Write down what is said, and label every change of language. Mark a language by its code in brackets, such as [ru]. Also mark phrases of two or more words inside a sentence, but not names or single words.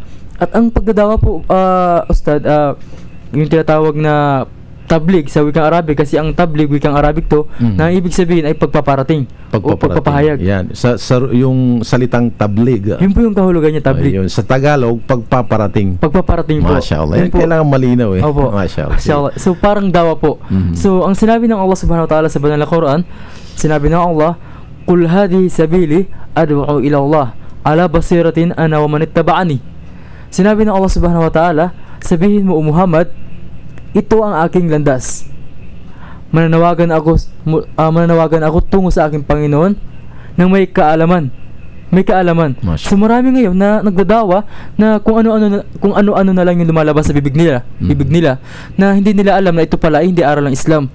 [tl] At ang pagdadawa po, Ustad, yung tinatawag na tablig sa wikang Arabic, kasi ang tablig wikang Arabic to, na ibig sabihin ay pagpaparating o pagpapahayag. Yan. Sa yung salitang tablig. Yun po yung kahulugan niya, tablig. Yun. Sa Tagalog, pagpaparating. Pagpaparating po. Mashallah. Yan kailangan malinaw eh. Opo. Mashallah. So parang dawa po. So ang sinabi ng Allah [ar] سبحانه وتعالى [tl] sa banal na Quran, sinabi ng Allah, [ar] "قل هذه سبيلي أدعو إلى الله على بصيرة أنا ومن اتبعني." [tl] Sinabi ng Allah [ar] سبحانه وتعالى, [tl] sabihin mo, O Muhammad, ito ang aking landas. Mananawagan ako tungo sa aking Panginoon nang may kaalaman. So marami ngayon na nagdadawa na kung ano-ano na lang yung lumalabas sa bibig nila na hindi nila alam na ito pala ay hindi aral ng Islam.